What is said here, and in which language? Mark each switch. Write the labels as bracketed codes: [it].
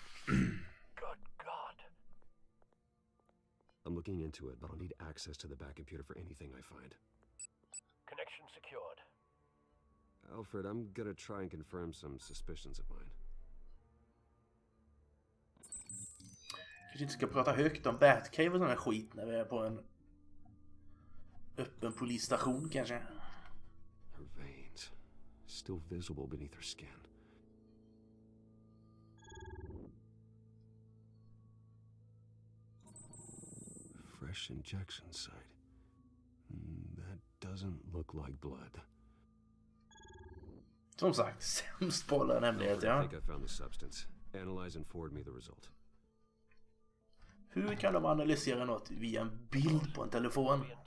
[en] Good God. I'm looking into it, but I'll need access to the back computer for anything I find. Connection secured. Alfred, I'm gonna try and confirm some suspicions of mine. [sv] Kanske inte ska prata högt om Batcave och sån här skit när vi är på en öppen polisstation kanske. [en] Her veins, still visible beneath her skin. Fresh injection site. That doesn't look like blood. [sv] Som sagt, sämst på alla hemligheter, [en] I [sv] ja. [en] think I found the substance. Analyze and forward me the result. [sv] Hur kan de analysera något via en bild på en telefon?